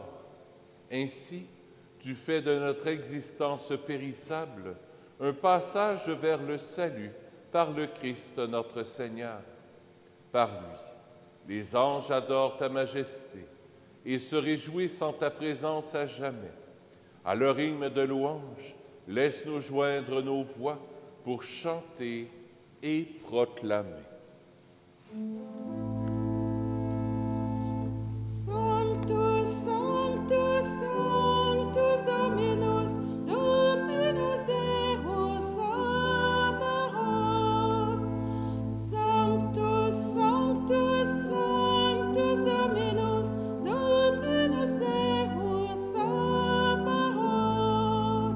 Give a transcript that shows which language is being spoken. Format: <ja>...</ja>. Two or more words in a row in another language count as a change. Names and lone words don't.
<fr>Ainsi, tu fais de notre existence périssable un passage vers le salut par le Christ notre Seigneur. Par lui, les anges adorent ta majesté et se réjouissent en ta présence à jamais. À leur hymne de louange, laisse-nous joindre nos voix pour chanter et proclamer.</fr> <la>Sanctus, Sanctus, Sanctus Dominus, Dominus Deus Sabaoth. Sanctus, Sanctus, Sanctus Dominus, Dominus Deus Sabaoth.</la>